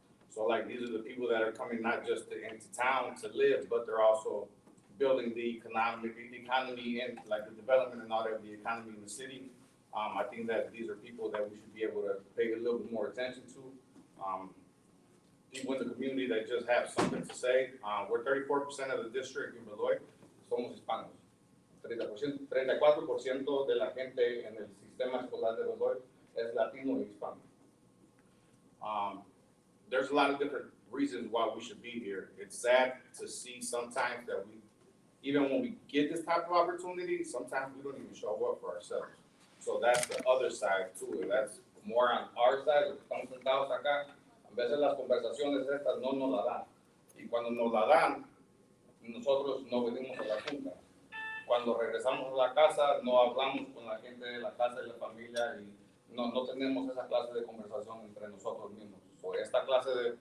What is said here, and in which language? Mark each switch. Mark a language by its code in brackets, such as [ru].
[en] So like these are the people that are coming not just into town to live, but they're also building the economy and like the development and all that, the economy in the city. I think that these are people that we should be able to pay a little bit more attention to. People in the community that just have something to say. We're 34% of the district in Beloit, [es] somos hispanos. 34% de la gente en el sistema escolar de Beloit es latino y hispano. [en] There's a lot of different reasons why we should be here. It's sad to see sometimes that even when we get this type of opportunity, sometimes we don't even show up for ourselves. So that's the other side to it. That's more on our side, [es] los que estamos sentados acá. A veces las conversaciones estas no nos la dan. Y cuando nos la dan, nosotros no venimos a la junta. Cuando regresamos a la casa, no hablamos con la gente de la casa y la familia y no tenemos esa clase de conversación entre nosotros mismos. So esta clase